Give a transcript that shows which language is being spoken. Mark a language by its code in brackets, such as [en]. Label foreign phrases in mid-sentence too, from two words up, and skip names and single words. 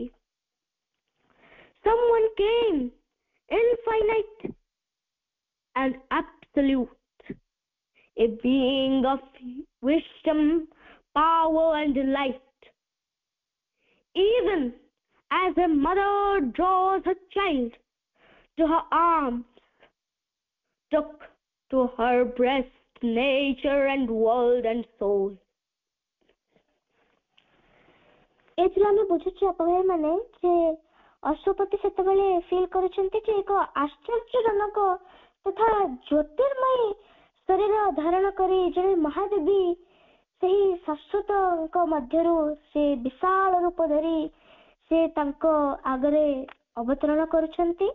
[en] Someone came, infinite and absolute, a being of wisdom, power and delight. Even as a mother draws her child to her arms, took to her breast nature and world and soul. [or] ଏଥିରେ ଆମେ ବୁଝୁଛୁ ଅପଭାଇ ମାନେ ଯେ ଅଶ୍ୱପତି ସେତେବେଳେ ଫିଲ୍ କରୁଛନ୍ତି ଯେ ଏକ ଆଶ୍ଚର୍ଯ୍ୟଜନକ ତଥା ଜ୍ୟୋତିର୍ମୟୀ ଶରୀର ଧାରଣ କରି ଜଣେ ମହାଦେବୀ ସେହି ଶାଶ୍ୱତଙ୍କ ମଧ୍ୟରୁ ସେ ବିଶାଳ ରୂପ ଧରି ସେ ତାଙ୍କ ଆଗରେ ଅବତରଣ କରୁଛନ୍ତି।